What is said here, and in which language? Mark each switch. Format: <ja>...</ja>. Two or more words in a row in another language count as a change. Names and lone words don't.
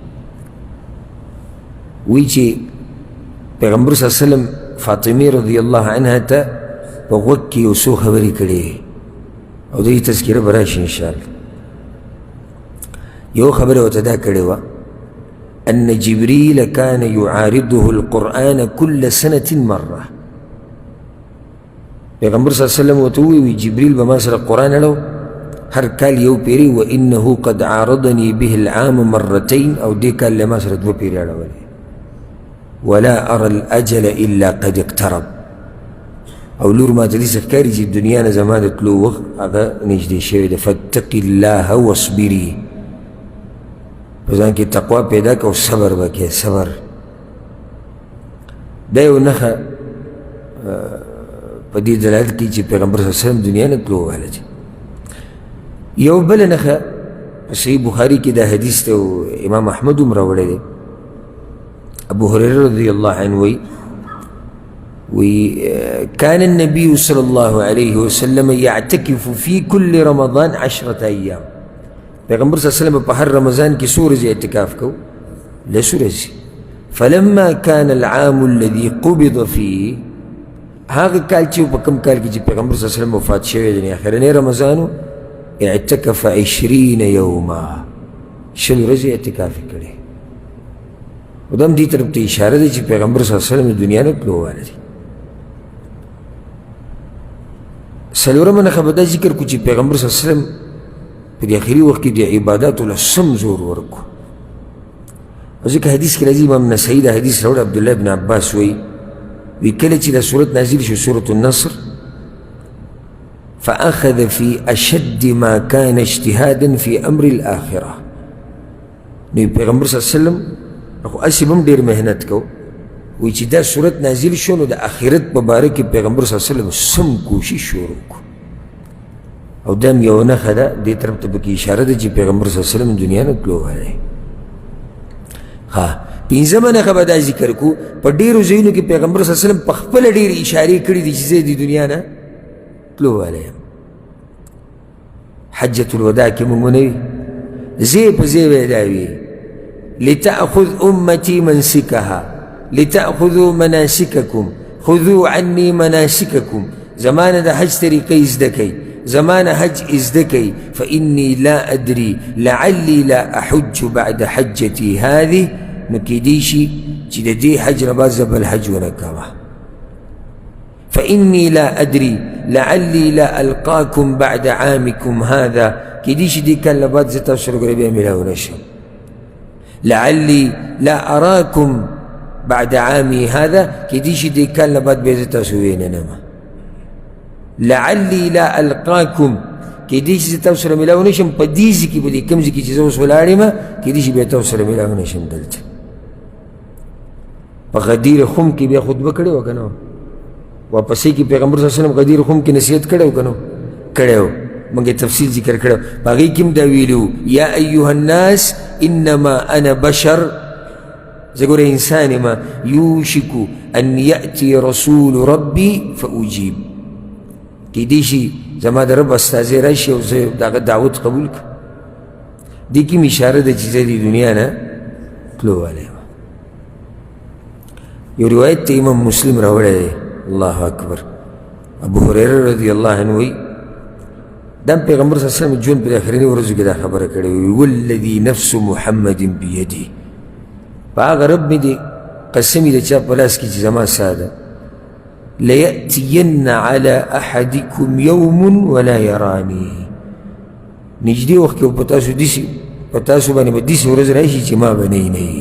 <ps>وایي چې پیغمبر</ps> <ar>صلی الله علیه وسلم</ar> <ps>فاطمه</ps> <ar>رضی الله عنها</ar> <ps>ته په غوږ کې یو څو خبرې کړې او د دې تذکره به راشي انشاءالله. یو خبره ورته دا کړې وه</ps> <ar>ان جبریل کان یعارضه القرآن کل سنة مره.</ar> <ps>پیغمبر</ps> <ar>صلی الله علیه وسلم</ar> <ps>ورته وویل جبریل به ما سره قرآن اړو هر کال یو پیری</ps> <ar>وانه قد عارضني به العام مرتين</ar> <ps>او دې کال له ما سره دوه پیرې اړولې</ps> <ar>ولا ارى الاجل الا قد اقترب.</ar> <ps>او لور ما ته داسې ښکاري چې دنیا نه زما د تلو وخت هغه نږدې شوی دی.</ps> <ar>فاتقي الله واصبري،</ar> <ps>په ځان کې تقوا پیدا کړه او صبر به کوې. صبر دا یو نښه په دې دلالت کوي چې پیغمبر</ps> <ar>صلی الله علیه وسلم</ar> <ps>دنیا نه تلو والا دی. یو بله نښه په صحیح بخاري کې دا حدیث دی او امام احمد هم راوړی دی.</ps> <ar>ابو هريره رضی الله عنه وی كان النبي صلى الله عليه وسلم يعتكف في كل رمضان 10 أيام.</ar> <ps>پیغمبر</ps> <ar>صلی الله علیه وسلم</ar> <ps>په هر رمضان کې څو ورځې اعتکاف کو؟ لسو ورځې.</ps> <ar>فلما كان العام الذي قبض فيه،</ar> <ps>هغه کال چې په کوم کال کې چې پیغمبر</ps> <ar>صلی الله علیه وسلم</ar> <ps>وفات شوی دی اخرنی رمضانو</ps> <ar>اعتکف 20 يوما،</ar> <ps>20 ورځې اعتکاف کړی. خو دا هم دې طرف ته اشاره ده چې پیغمبر</ps> <ar>صلی الله علیه وسلم</ar> <ps>د دنیا نه تلو واله دی. څلورمه نښه به دا ذکر کړو چې پیغمبر</ps> <ar>صلی الله علیه وسلم</ar> <ps>په دې اخري وخت کې د عباداتو له سم زور ورکړو. او ځکه حدیث کې راځي، امام نسائی دا حدیث راوړی، عبدالله بن عباس وایي کله چې دا صورت نازل شو سورة النصر،</ps> <ar>فأخذ في أشد ما كان اجتهادا في أمر الآخرة.</ar> <ps>نو پیغمبر</ps> <ar>صلی الله علیه وسلم</ar> <ps>خو اسې به هم ډېر محنت کو، وایي چې دا صورت نازل شو نو د آخرت په باره کې پیغمبر</ps> <ar>صلی الله علیه وسلم</ar> <ps>سم کوشش شروع کړو. او دا هم یوه نښه ده، دې طرف ته پکې اشاره ده چې پیغمبر</ps> <ar>صلی الله علیه وسلم</ar> <ps>دنیا نه تلو والی. پنځمه نښه به دا ذکر کړو، په ډېرو ځایونو کې پیغمبر</ps> <ar>صلی الله علیه وسلم</ar> <ps>په خپله ډېرې اشارې کړي دي چې زه د دنیا نه تلو والی یم. حجة الوداع کې مونږ ونه وي، ځای په ځای به یې دا وي،</ps> <ar>لتأخذ أمتي منسكها لتأخذوا مناسككم خذوا عني مناسككم.</ar> <ps>زمانه د حج طریقې زده کوي، زمانه حج زده کوي.</ps> <ar>فإني لا أدري لعلي لا أحج بعد حجتي هذه.</ar> <ps>نو کیدی شي چې د دې حج نه بعد زه بل حج ونه کومه.</ps> <ar>فإني لا أدري لعلي لا ألقاكم بعد عامكم هذا.</ar> <ps>کیدی شي دې کال نه بعد زه تاسو سره ګورې بیا میلاو نه شم.</ps> <ar>لعلي لا أراكم بعد عامي هذا.</ar> <ps>کیدی شي دې کال نه بعد بیا زه تاسو وینم.</ps> <ar>لعلي لا ألقاكم.</ar> <ps>کیدی شي زه تاسو سره میلاو نه شم په دې ځای کې، په دې کوم ځای کې چې زه اوس ولاړ یم، کیدی شي بیا تاسو سره میلاو نه شم. دلته په غدیر خم کې بیا خطبه کړې وه که نه، واپسې کې پیغمبر</ps> <ar>صلی الله علیه وسلم</ar> <ps>غدیر خم کې نصیحت کړی و که نه کړی و، موږ یې تفصیل ذکر کړی و. په هغې کې هم دا ویلي وو،</ps> <ar>یا ایها الناس انما انا بشر،</ar> <ps>زه ګوره انسان یم،</ps> <ar>یوشک ان یأتي رسول ربي فأجیب.</ar> <ps>کیدی شي زما د رب استازی راشي او زه د هغه دعوت قبول کړم. دې کې مې اشاره ده چې زه د دنیا نه تلو والی یم. یو روایت ته امام مسلم راوړی دی،</ps> <ar>الله اکبر.</ar> <ps>ابو هریره</ps> <ar>رضی الله عنه</ar> <ps>وایي دا پیغمبر</ps> <ar>صلی الله علیه وسلم</ar> <ps>ژوند په آخرني ورځو کې دا خبره کړې وي،</ps> <ar>والذي نفس محمد بيده.</ar> <ps>په هغه رب مې دی قسم د چا په لاس کې چې زما ساه ده،</ps> <ar>ليأتين على أحدكم يوم ولا يراني.</ar> <ps>نږدې وخت کې په تاسو باندې به داسې ورځ راشي چې ما به نه وي.</ps>